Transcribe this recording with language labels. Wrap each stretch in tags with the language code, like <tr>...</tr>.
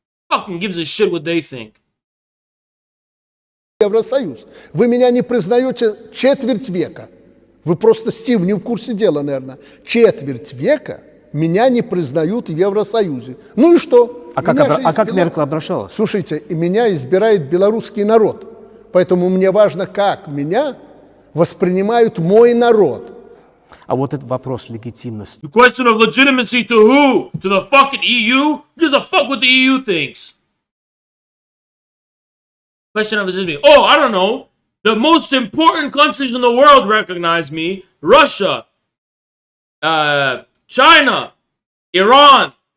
<en>Fucking gives a shit what they think.</en> <ru>Евросоюз. Вы меня не признаете четверть века. Вы просто, Стив, не в курсе дела, наверное. Четверть века меня не признают в Евросоюзе. Ну и что? А как Меркель обращалась? Слушайте, и меня избирает белорусский народ. Поэтому мне важно, как меня воспринимают мой народ. А вот этот вопрос легитимности.</ru> <en>The question of legitimacy to who? To the fucking EU? Who gives a fuck what the EU thinks? Question of legitimacy. Oh, I don't know. The most important countries in the world recognize me. Russia, China, Iran.</en>